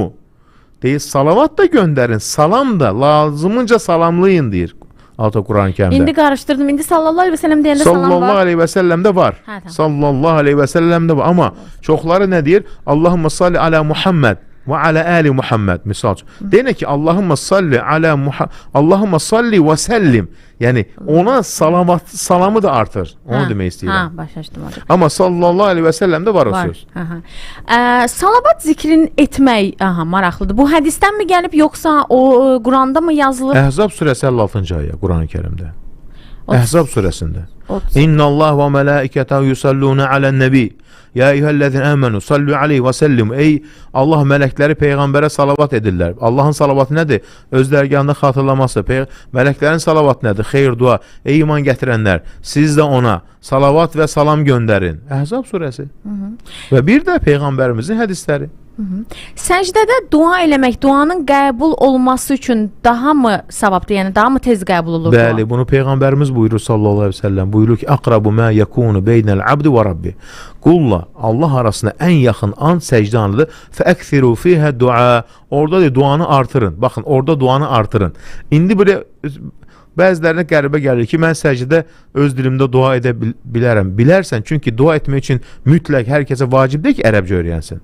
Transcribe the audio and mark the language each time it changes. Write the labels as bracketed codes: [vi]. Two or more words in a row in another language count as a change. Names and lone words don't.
[az] Deyir, salavat da göndərin, salam da lazımınca salamlayın deyir. Altı Quran-ı Kərimdə. İndi qarışdırdım. İndi [ar] صلى الله عليه وسلم [az] deyəndə salam var. [ar] صلى الله عليه وسلم [az] var. [ar] صلى الله عليه وسلم [az] var. Amma çoxları nə deyir? [ar] اللهم صل على محمد وعلى آل محمد. [az] Misal üçün. Deyək ki, [ar] اللهم صل على اللهم صل وسلم. [az] Yəni ona salamı da artır. Onu demək istəyirəm. Başa düşdüm hocam. Amma [ar] صلى الله عليه وسلم [az] var o söz. Salavat zikrin etmək maraqlıdır. Bu hədisdən mi gəlib, yoxsa o Quranda mı yazılıb? Əhzab surəsi 56-cı ayə Quran-ı Kərimdə. Əhzab surəsində. [ar] إن الله وملائكته يصلون على النبي. يا أيها الذين آمنوا صلوا عليه وسلموا. [az] Ey Allah mələkləri peyğəmbərə salavat edirlər. Allahın salavatı nədir? Öz dərgahında xatırlaması. Mələklərin salavatı nədir? Xeyir dua. Ey iman gətirənlər, siz də ona salavat və salam göndərin. Əhzab surəsi. Və bir də peyğəmbərimizin hədisləri. Səcdədə dua eləmək, duanın qəbul olması üçün daha mı savabdır? Yəni daha mı tez qəbul olur Bəli, dua? bunu peyğəmbərimiz buyurur [ar] صلى الله عليه وسلم. [az] Buyurur ki: [ar] "أقرب ما يكون بين العبد وربي." [az] Qulla Allah arasında ən yaxın an səcdə anıdır. [ar] فأكثروا فيها دعاء. [az] Orada da duanı artırın. Baxın, orada duanı artırın. İndi belə bəzilərinə qəribə gəlir ki, mən səcdə öz dilimdə dua edə bilərəm. Bilərsən, çünki dua etmək üçün mütləq hər kəsə vacib deyil ki, ərəbcə öyrənsin.